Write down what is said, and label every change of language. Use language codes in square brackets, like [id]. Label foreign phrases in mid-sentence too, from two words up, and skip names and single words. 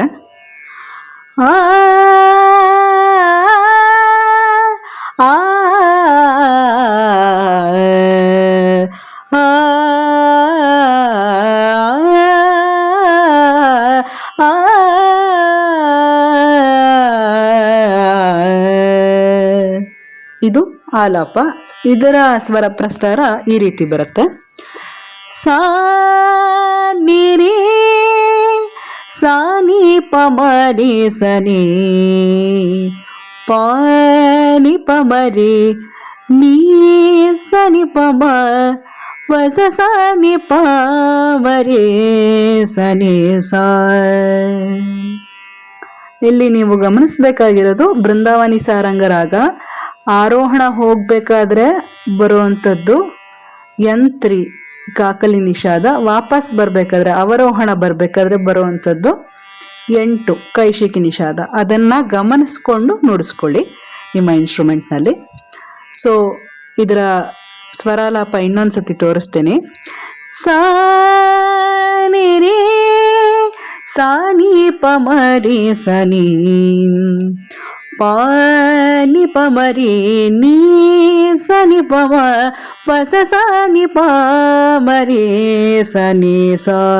[kn] ಆ ಆ ಇದು ಆಲಾಪ. ಇದರ ಸ್ವರ ಪ್ರಸ್ತಾರ ಈ ರೀತಿ ಬರುತ್ತೆ. ಸಾ ನಿ ರೇ ಸಾ ನಿ ಪ ಮ ರೇ ಸ ನೀ ಪ ನಿ ಪ ಮ ರೇ ನೀ ಸ ನಿ ಪ ಮ ವ ಸ ಸ ನಿ ಪ ಮ ರೇ ಸ ನೀ ಸ. ಇಲ್ಲಿ ನೀವು ಗಮನಿಸಬೇಕಾಗಿರೋದು ಬೃಂದಾವನಿ ಸಾರಂಗ ರಾಗ. ಆರೋಹಣ ಹೋಗ್ಬೇಕಾದ್ರೆ ಬರುವಂಥದ್ದು N3 ಕಾಕಲಿ ನಿಷಾದ, ವಾಪಸ್ ಬರ್ಬೇಕಾದ್ರೆ ಅವರೋಹಣ ಬರ್ಬೇಕಾದ್ರೆ ಬರುವಂಥದ್ದು N2 ಕೈಶಿಕಿ ನಿಷಾದ. ಅದನ್ನ ಗಮನಿಸ್ಕೊಂಡು ನುಡಿಸ್ಕೊಳ್ಳಿ ನಿಮ್ಮ ಇನ್ಸ್ಟ್ರೂಮೆಂಟ್ನಲ್ಲಿ. ಸೊ ಇದರ ಸ್ವರಾಲಾಪ ಇನ್ನೊಂದ್ಸತಿ ತೋರಿಸ್ತೇನೆ. ಸಾ ನಿ ರೇ ಸಾ ನಿ ಪ ಮ ರೇ ಸ ನೀ ಪ ನಿ ಪ ಮ ರೇ ನೀ ಸ ನಿ ಪ ಮ ಪ ಸ ಸ ನಿ ಪ ಮ ರೇ ಸ ನೀ ಸ.